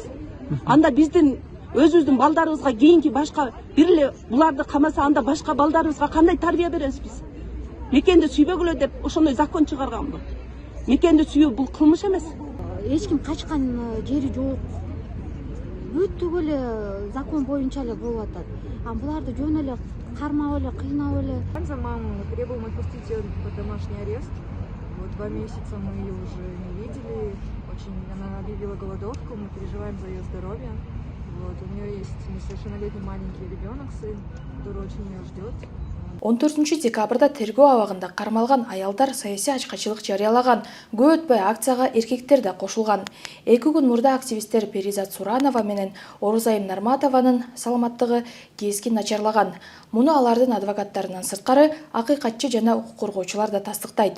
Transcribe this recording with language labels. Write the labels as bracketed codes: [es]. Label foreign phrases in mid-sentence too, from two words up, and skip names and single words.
[ky] Анда биздин өзүбүздүн балдарыбызга кийинки башка бир эле буларды камаса анда башка балдарыбызга кандай тарбия беребиз биз? Мекенди сүйбөгүлө деп ошондой закон чыгарганбы? Мекенди сүйүү бул кылмыш эмес. Эч ким качкан жери жок. Бүттүк эле закон боюнча эле болуп атат. Буларды жөн эле кармап эле, кыйнап эле. [ru] За маму требуем отпустить ее под домашний арест. Вот 2 месяца мы ее уже не видели. Очень она объявила голодовку, мы переживаем за ее здоровье. Вот у нее есть несовершеннолетний маленький ребенок, сын, который очень ее ждет. [ky] 14 декабрда тергөө абагында кармалган аялдар саясий ачкачылык жарыялаган. Көп өтпөй акцияга эркектер да кошулган. 2 күн мурда активисттер Перизат Суранова менен Орузайым Нарматованын саламаттыгы кесkin начарлаган. Муну алардын адвокаттарынан сырткары акыйкатчы жана укук коргоочулар да тастыктайт.